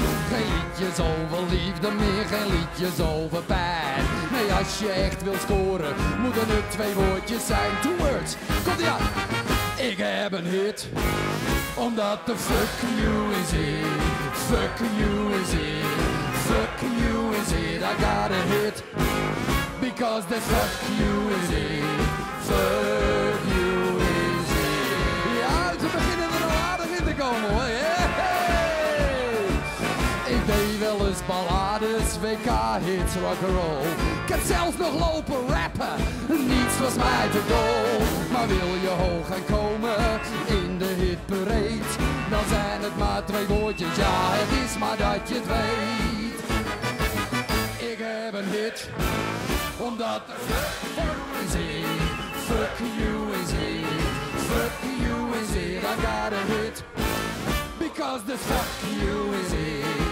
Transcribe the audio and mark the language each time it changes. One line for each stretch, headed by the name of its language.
Dutch: Geen liedjes over liefde meer, geen liedjes over pijn. Nee, als je echt wil scoren, moeten het 2 woordjes zijn.
English: 2 words,
Dutch: komt-ie aan! Ik heb een hit, omdat de fuck you is it.
English: Fuck you is it. Fuck you is it. I got a hit, because the fuck you is it. Fuck you is it.
Dutch: Ja, ze beginnen er al aardig in te komen, hoor. Hey! Ik deed wel eens ballades, WK-hits, rock'n'roll. Ik heb zelfs nog lopen rappen, niets was mij te dol. Maar wil je hoog gaan komen in de hitparade, dan zijn het maar 2 woordjes, ja, het is maar dat je het weet. Ik heb een hit, omdat de fuck is it.
English: Fuck you is it. Fuck you is it. I got a hit, because the fuck you is it.